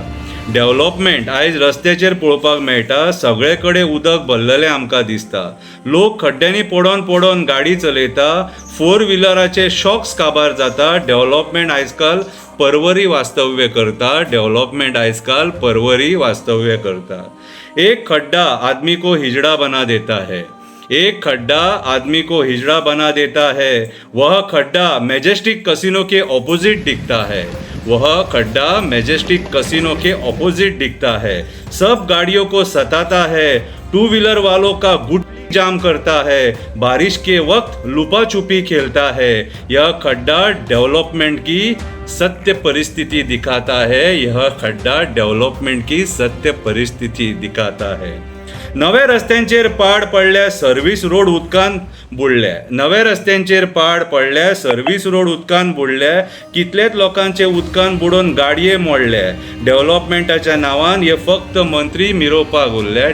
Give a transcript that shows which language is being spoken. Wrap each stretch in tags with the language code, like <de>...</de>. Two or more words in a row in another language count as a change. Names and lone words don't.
<kok>डेव्हलपमेंट आयज रस्त्याचेर पळोवपाक मेळटा. सगळे कडेन उदक भरलेलें आमकां दिसता. लोक खड्ड्यांनी पडोन गाडी चलयता. 4 व्हिलराचे शॉक्स काबार जाता. डेव्हलपमेंट आयजकाल परवरी वास्तव्य करता. डेव्हलपमेंट आयजकाल परवरी वास्तव्य करता.</kok> <hi>एक खड्डा आदमी को हिजड़ा बना देता है. एक खड्डा आदमी को हिजड़ा बना देता है. वह खड्डा मैजेस्टिक कसिनो के ऑपोजिट दिखता है. वह खड्डा मैजेस्टिक कसिनो के ऑपोजिट दिखता है. सब गाड़ियों को सताता है. 2 व्हीलर वालों का गुट जाम करता है. बारिश के वक्त लुपा छुपी खेलता है. यह खड्डा डेवलपमेंट की सत्य परिस्थिति दिखाता है. यह खड्डा डेवलपमेंट की सत्य परिस्थिति दिखाता है.</hi> <kok>नवे रस्त्यांचेर पाड पडल्या,</kok> <en>service road</en> <kok>उदकान बुडल्या. नवे रस्त्यांचेर पाड पडल्या,</kok> <en>service road</en> <kok>उदकान बुडल्या. कितलेच लोकांचे उदकान बुडोवन गाडये मोडल्या. डेव्हलपमेंटाच्या नांवान हे फक्त मंत्री मिरोवपाक उरले.</kok>